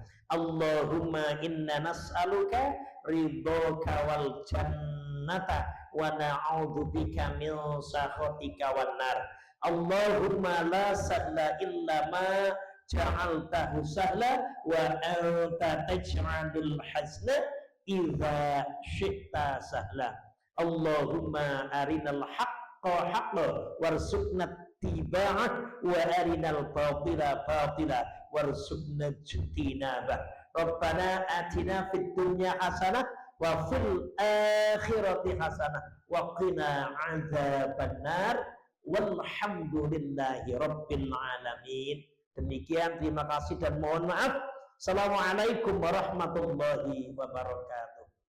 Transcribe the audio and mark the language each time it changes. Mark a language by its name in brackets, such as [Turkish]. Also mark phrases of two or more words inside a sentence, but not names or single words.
[Arabic] اللهم إنا نسألك رضاك والجنة ونعوذ بك من سخطك والنار. اللهم لا سهل إلا ما جعلته سهلا وأنت تجعل الحزن إذا شئت سهلا. اللهم أرنا الحق حقا وارزقنا اتباعه وأرنا الباطل باطلا وارزقنا اجتنابه. ربنا آتنا في الدنيا حسنة وفي الآخرة حسنة وقنا عذاب النار. والحمد لله رب العالمين. [Indonesian] Demikian, terima kasih dan mohon maaf. [Arabic] السلام عليكم ورحمة الله وبركاته.